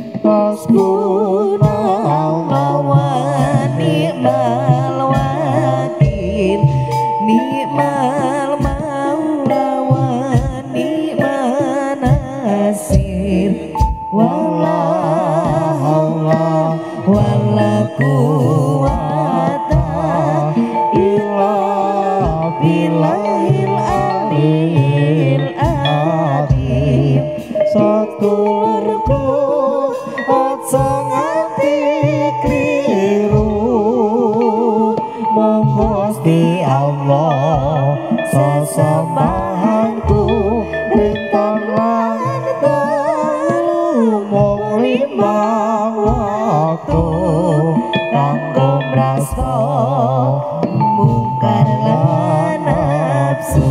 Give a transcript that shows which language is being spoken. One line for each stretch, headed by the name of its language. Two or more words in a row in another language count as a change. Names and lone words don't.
Arabic: حسبنا الله ونعم الوكيل، نعم المولى ونعم النصير، ولا حول ولا قوة إلا بالله العلي العظيم.
Javanese: Satulurku aja nganti kliru, monggo Gusti Allah sesembahanku rintan lan dalu mung limang waktu kanggo mrasta mungkar lan nafsu.